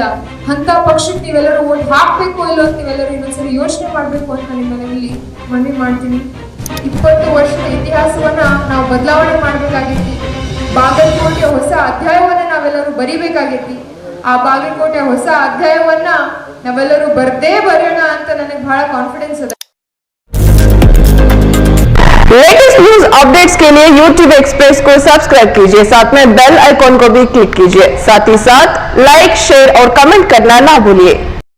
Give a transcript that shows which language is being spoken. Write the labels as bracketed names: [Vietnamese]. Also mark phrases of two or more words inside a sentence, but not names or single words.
[Kannada] ಅಂತ ಪಕ್ಷಕ್ಕೆ ನೀವೆಲ್ಲರೂ ಓಟ್ ಹಾಕ್ಬೇಕು ಇಲ್ಲೋ ಅಂತ ನೀವೆಲ್ಲರೂ ಇನ್ನೊಂದ್ಸರಿ ಯೋಚನೆ ಮಾಡ್ಬೇಕು ಅಂತ ನಿಮ್ಮಲ್ಲಿ ಮನವಿ ಮಾಡ್ತೀನಿ. 20 ವರ್ಷದ ಇತಿಹಾಸವನ್ನ ನಾವು ಬದಲಾವಣೆ ಮಾಡ್ಬೇಕಾಗೈತಿ. ಬಾಗಲಕೋಟೆಯ ಹೊಸ ಅಧ್ಯಾಯವನ್ನ ನಾವೆಲ್ಲರೂ ಬರಿಬೇಕಾಗೈತಿ. ಆ ಬಾಗಲಕೋಟೆಯ ಹೊಸ ಅಧ್ಯಾಯವನ್ನ ನಾವೆಲ್ಲರೂ ಬರೋಣ ಅಂತ ನನಗೆ ಬಹಳ ಕಾನ್ಫಿಡೆನ್ಸ್ ಅದ. [English] latest news updates [Hindi] के लिए YouTube एक्सप्रेस को सब्सक्राइब कीजिए, साथ में [English] bell icon [Hindi] को भी क्लिक कीजिए, साथ ही साथ [English] like, share [Hindi] और कमेंट करना ना भूलिए।